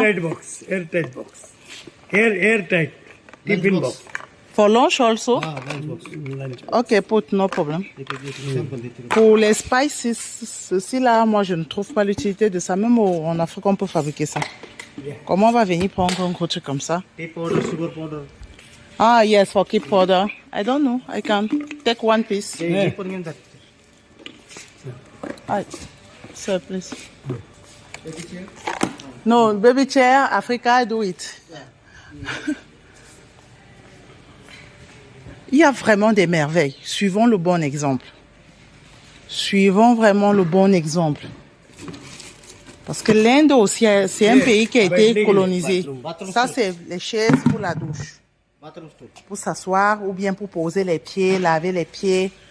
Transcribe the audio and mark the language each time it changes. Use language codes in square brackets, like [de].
[en] Airtight box, airtight box. Airtight. Tiffin box. For lunch also? Lunch box. Lunch. Ok, put, no problem. [fr] Pour les spices, ceci là, moi je ne trouve pas l'utilité de ça. Même en Afrique, on peut fabriquer ça. Comment on va venir prendre un gros truc comme ça? [en] Tea powder, sugar powder. Ah, yes, for keep powder. I don't know. I can take one piece. Keep putting in that. Right. Sir, please. No, baby chair, Africa, I do it. [fr] Il y a vraiment des merveilles. Suivons le bon exemple. Suivons vraiment le bon exemple. Parce que l'Inde aussi, c'est un pays qui a été colonisé. Ça, c'est les chaises pour la douche. Pour s'asseoir ou bien pour poser les pieds, laver les pieds.